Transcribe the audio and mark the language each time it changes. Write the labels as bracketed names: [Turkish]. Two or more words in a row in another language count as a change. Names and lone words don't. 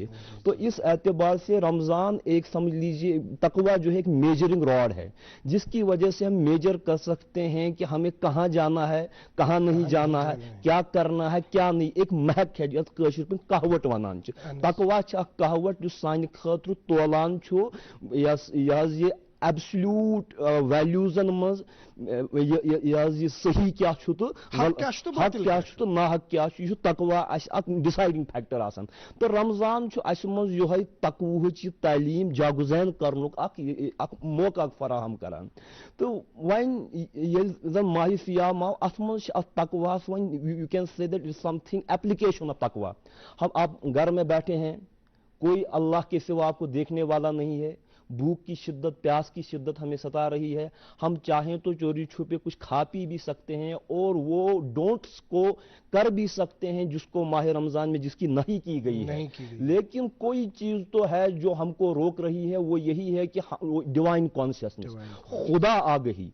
[Urdu] تو اس اعتبار سے رمضان ایک سمجھ لیجیے تقویٰ جو ہے ایک [English] measuring rod [Urdu] ہے، جس کی وجہ سے ہم میجر کر سکتے ہیں کہ ہمیں کہاں جانا ہے، کہاں نہیں جانا ہے، کیا کرنا ہے کیا نہیں۔ [Kashmiri] ایک محک ہے جس کاشر پہ کہوٹ ونان تقویٰ کہوٹ جو سانہ خاطر تولان چھو یہ ایبسلیوٹ ویلیوزن مز یہ صحیح کیا چھو تو حق کیا چھو تو ناحق کیا چھو، یہ تقویٰ اک [English] deciding factor [Kashmiri] آسان۔ تو رمضان چھو اس مز یہ تقویٰ تعلیم جاگزین کرنک اک موقع فراہم کران۔ تو وین یل ماہ سیام آو ات مز تقویٰ ون [English] you can say that is something application of [Kashmiri] تقویٰ۔ [Urdu] ہم آپ گھر میں بیٹھے ہیں، کوئی اللہ کے سوا آپ کو دیکھنے والا نہیں ہے، بھوک کی شدت پیاس کی شدت ہمیں ستا رہی ہے، ہم چاہیں تو چوری چھپے کچھ کھا پی بھی سکتے ہیں اور وہ ڈونٹس کو کر بھی سکتے ہیں جس کو ماہ رمضان میں جس کی نہیں کی گئی ہے، لیکن کوئی چیز تو ہے جو ہم کو روک رہی ہے، وہ یہی ہے کہ [English] divine consciousness, [Urdu] خدا آگہی۔